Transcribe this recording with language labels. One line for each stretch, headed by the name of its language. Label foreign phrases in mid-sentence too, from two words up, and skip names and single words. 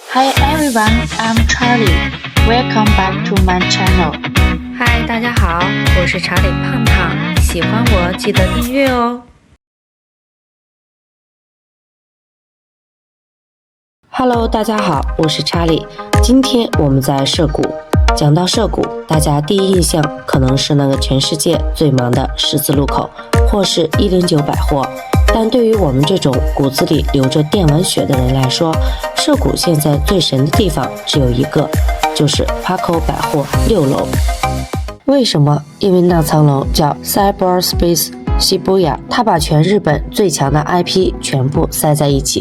English: Hi everyone, I'm Charlie. Welcome back to my channel.
Chinese: 嗨，大家好，我是查理胖胖，喜歡我記得訂閱哦。 Hello， 大家好，我是查理。今天我們在涉谷。講到涉谷，大家第一印象可能是那個全世界最忙的十字路口，或是109百貨。但對於我們這種骨子裡流着電玩血的人來說，涉谷現在最神的地方只有一個，就是 PARCO 百貨6樓。為什麼？因為那層樓叫 Cyberspace Shibuya，它把全日本最強的 IP 全部塞在一起。